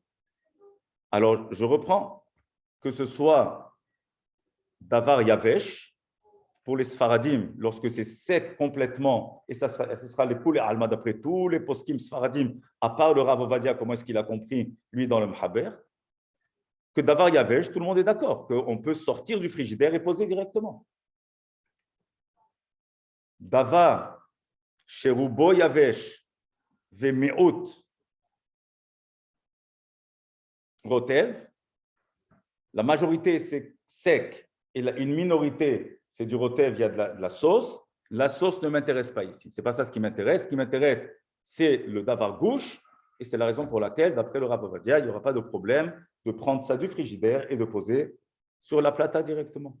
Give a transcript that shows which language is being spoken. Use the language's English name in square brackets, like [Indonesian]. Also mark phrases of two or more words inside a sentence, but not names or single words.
[French] Alors, je reprends, que ce soit [Hebrew] דבר יבש, [French] pour les Sfaradim, lorsque c'est sec complètement, et ce sera les poules et alma d'après tous les [Hebrew] פוסקים ספרדים, [French] à part le Rav Ovadia, comment est-ce qu'il a compris, lui, dans le Mhaber, que [Hebrew] דבר יבש, [French] tout le monde est d'accord, qu'on peut sortir du frigidaire et poser directement. [Hebrew] דבר שרובו יבש ומיעוט רוטב, [French] la majorité c'est sec, et une minorité c'est du rotev, il y a de la sauce. La sauce ne m'intéresse pas ici. Ce n'est pas ça ce qui m'intéresse. Ce qui m'intéresse, c'est le [Hebrew] דבר גוש. [French] Et c'est la raison pour laquelle, d'après le Rav Ovadia, il n'y aura pas de problème de prendre ça du frigidaire et de poser sur la plata directement.